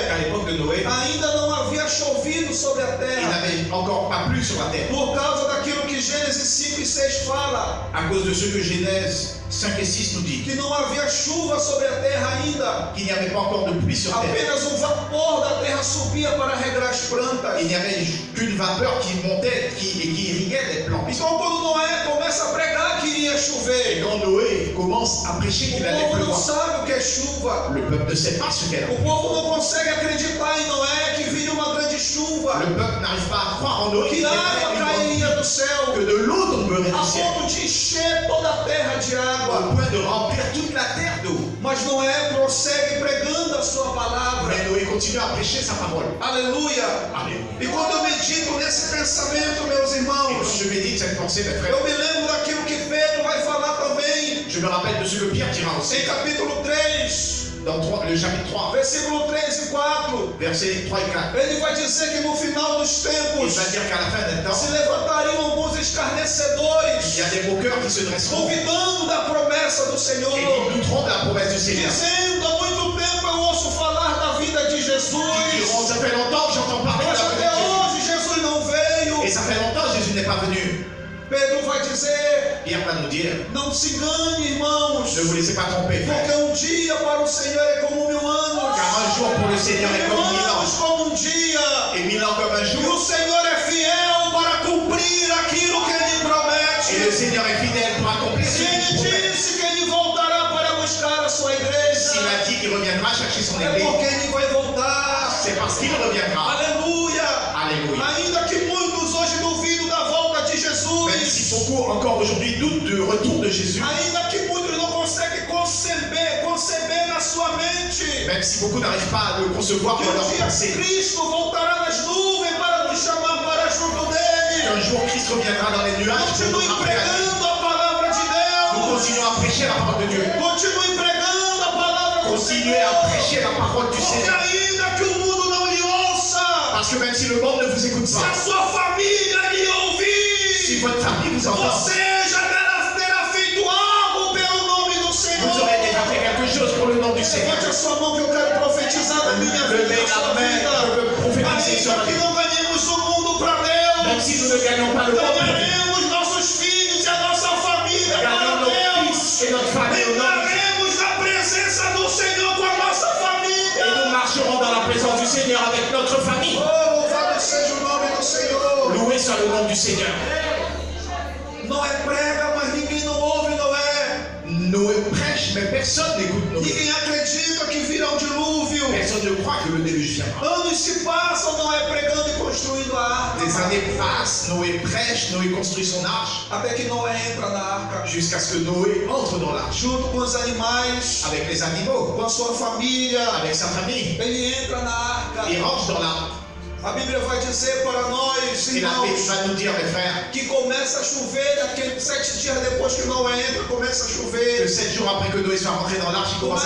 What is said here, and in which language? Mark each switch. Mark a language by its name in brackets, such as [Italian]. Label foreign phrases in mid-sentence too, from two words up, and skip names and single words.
[French] qu'à l'époque de Noé, [Portuguese] ainda não havia chovido sobre a [French] il [Portuguese] terra, [French] n'avait encore pas plu sur la terre. [Portuguese] por causa daquilo que Gênesis 5 e 6 fala, [French] À cause de ce que Genèse 5 et 6 nous dit, [Portuguese] que não havia chuva sobre a terra ainda, [French] qu'il n'y avait pas encore de pluie sur terre. [Portuguese] apenas um vapor da terra subia para regrar as plantas. [French] Il n'y avait qu'une vapeur qui montait et qui irriguait les plantes. [Portuguese] Então quando Noé começa a pregar que iria [French] Et [Portuguese] chover, [French] quand Noé commence à prêcher [Portuguese] o [French] qu'il allait [Portuguese] povo não [French] pleuvoir, [Portuguese] sabe o que é chuva. [French] le peuple ne sait pas ce qu'elle [Portuguese] O [French] est. [Portuguese] povo não consegue acreditar em Noé que viria uma grande chuva, [French] Le peuple n'arrive pas à croire en Noé [Portuguese] que [French] qu'il y [Portuguese] a [French] avait [Portuguese] água [French] une grande [Portuguese] cairia [French] pluie, [Portuguese] do céu, [French] que de l'eau tomberait [Portuguese] a [French] du ciel, [Portuguese] ponto de encher toda a terra de [French] au [Portuguese] água. [French] point de remplir toute la terre d'eau. [Portuguese] Mas Noé prossegue pregando a sua palavra. [French] Mais Noé continue à prêcher sa parole. [Portuguese] Aleluia. [French] Alléluia. [Portuguese] E quando eu medito nesse pensamento, meus [French] Et [Portuguese] irmãos, [French] quand je médite cette pensée, mes frères, [Portuguese] eu me lembro daquilo que Pedro vai falar também [French] je me rappelle de ce que Pierre dira aussi [Portuguese] em capítulo 3, [French] dans le chapitre 3, [Portuguese] versículo 3 e 4. [French] versets 3 et 4. [Portuguese] Ele vai dizer que no final dos [French] Il [Portuguese] tempos [French] va dire qu'à la fin des temps, [Portuguese] se levantariam alguns escarnecedores, [French] il y a des moqueurs qui se dresseront [Portuguese] duvidando da promessa do [French] et [Portuguese] Senhor, [French] qui douteront de la promesse du Seigneur. [Portuguese] dizendo: há muito tempo eu ouço falar da vida de [French] Qui [Portuguese] Jesus, [French] diront, ça fait longtemps que j'entends parler de [Portuguese] mas [French] la [Portuguese] até [French] venue de Jésus. [Portuguese] hoje Jesus não veio. [French] Et ça fait longtemps que Jésus n'est pas venu. [Portuguese] Pedro vai dizer: [French] Pierre va nous dire, [Portuguese] não se engane, irmãos, [French] ne vous laissez pas tromper, frère. [Portuguese] porque um dia para o Senhor é como 1000 anos, [French] Car un jour pour le Seigneur est comme 1000 [Portuguese] anos [French] ans, [Portuguese] como um dia, [French] et 1000 ans comme un [Portuguese] e [French] jour. [Portuguese] o Senhor é fiel para cumprir aquilo que Ele [French] Et le [Portuguese] promete. [French] Seigneur est fidèle pour accomplir ce [Portuguese] Se [French] qu'il [Portuguese] Ele [French] promet. [Portuguese] disse que Ele voltará para buscar a sua igreja, [French] S'il a dit qu'il reviendra chercher son [Portuguese] é [French] église, [Portuguese] porque Ele vai voltar. [French] c'est parce qu'il reviendra. [Portuguese] Aleluia! [French] Alléluia. [Portuguese] Ainda que muitos hoje duvidam da volta de [French] Même si [Portuguese] Jesus, [French] beaucoup encore aujourd'hui doutent du retour de Jésus, [Portuguese] ainda que muitos não conseguem conceber na sua mente [French] même si beaucoup n'arrivent pas à le concevoir [Portuguese] que [French] dans [Portuguese] um [French] leur [Portuguese] dia [French] pensée, [Portuguese] Cristo voltará nas nuvens para nos chamar para junto dele. [French] qu'un jour Christ reviendra dans les nuages pour nous [Portuguese] Continue [French] rappeler à lui. [Portuguese] pregando a palavra de [French] Nous [Portuguese] Deus. [French] continuons à prêcher la parole de Dieu. [Portuguese] Continue pregando a palavra do [French] Continuez à [Portuguese] Senhor. [French] prêcher la parole du [Portuguese] Porque [French] Seigneur. [Portuguese] ainda que o mundo não lhe ouça, [French] Parce que même si le monde ne vous écoute [Portuguese] se a [French] pas, [Portuguese] sua família lhe [French] si [Portuguese] ouvir, [French] votre famille vous entend, [Portuguese] você já terá feito algo pelo nome do Senhor. [French] vous aurez déjà fait quelque chose pour le nom du Seigneur. [Portuguese] Levante a sua mão que eu quero profetizar na minha vida, [French] Levez [Portuguese] na sua [French] la main, [Portuguese] vida. [French] je veux prophétiser sur [Portuguese] Ainda [French] la [Portuguese] que [French] vie. [Portuguese] não ganhemos o mundo para [French] Même [Portuguese] Deus, [French] si nous ne gagnons pas le monde, [Portuguese] ganharemos nossos filhos e a nossa família [French] gagnons [Portuguese] para [French] nos [Portuguese] Deus. [French] fils et notre famille au nom du Seigneur. [Portuguese] Entraremos na presença do Senhor com a nossa família. [French] Et nous marcherons dans la présence du Seigneur avec notre famille. [Portuguese] Oh, louvado seja o nome do Senhor. [French] Loué soit le nom du Seigneur. [Portuguese] Noé prega, mas ninguém não ouve Noé. [French] Noé prêche, mais personne n'écoute Noé. [Portuguese] Ninguém acredita que virá um dilúvio. [French] Personne ne croit que le déluge viendra. [Portuguese] Anos se passam, Noé pregando e construindo a arca. [French] Des années passent, Noé prêche, Noé construit son arche, [Portuguese] Até que Noé entra na arca, [French] jusqu'à ce que Noé entre dans l'arche, [Portuguese] junto com os animais, [French] avec les animaux, [Portuguese] com a sua família. [French] avec sa famille. [Portuguese] Ele entra na arca. [French] Il rentre dans l'arche. [Portuguese] A Bíblia vai dizer para nós, [French] Et la Bible [Portuguese] irmãos, [French] va nous dire, mes frères, [Portuguese] que começa a chover, aqueles 7 dias depois que Noé entra, começa a [French] que [Portuguese] chover, [French] 7 jours après que Noé soit rentré dans l'arche, il commence